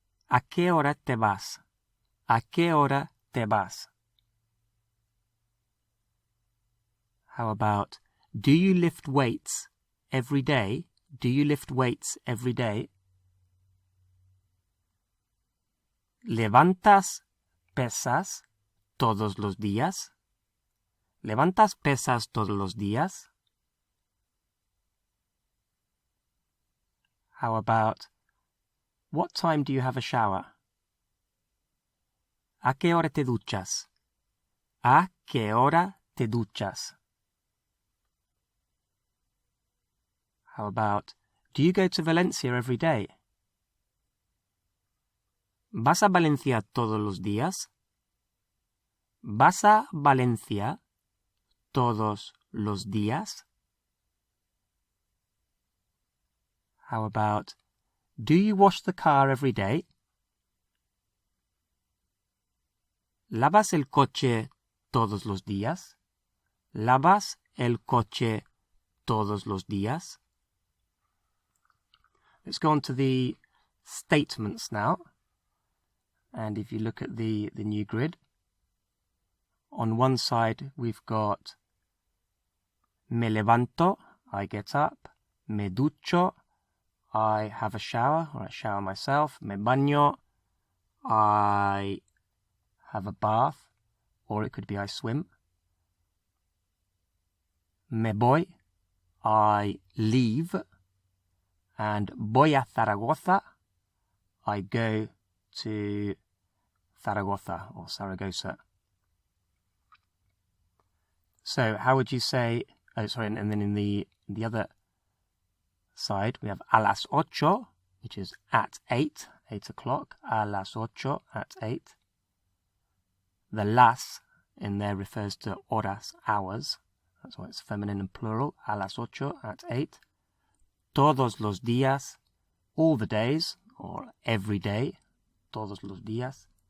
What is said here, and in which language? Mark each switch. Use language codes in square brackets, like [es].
[es] ¿A qué hora te vas? ¿A qué hora te vas? [en] How about, do you lift weights every day? Do you lift weights every day? [es] ¿Levantas pesas todos los días? ¿Levantas pesas todos los días? [en] How about, what time do you have a shower? [es] ¿A qué hora te duchas? ¿A qué hora te duchas? [en] How about, do you go to Valencia every day? [es] ¿Vas a Valencia todos los días? ¿Vas a Valencia todos los días? [en] How about, do you wash the car every day? [es] ¿Lavas el coche todos los días? ¿Lavas el coche todos los días? [en] Let's go on to the statements now. And if you look at the new grid, on one side we've got [es] me levanto, [en] I get up. [es] Me ducho, [en] I have a shower, or I shower myself. [es] Me baño, [en] I have a bath, or it could be I swim. [es] Me voy, [en] I leave. And [es] voy a Zaragoza, [en] I go to Zaragoza or Saragossa. So how would you say, and then in the other side we have [es] a las 8, [en] which is at 8 o'clock, a las 8, at 8. The las in there refers to horas, hours, that's why it's feminine and plural, [es] a las 8, [en] at 8. [es] Todos los días, [en] all the days, or every day, [es] todos los días.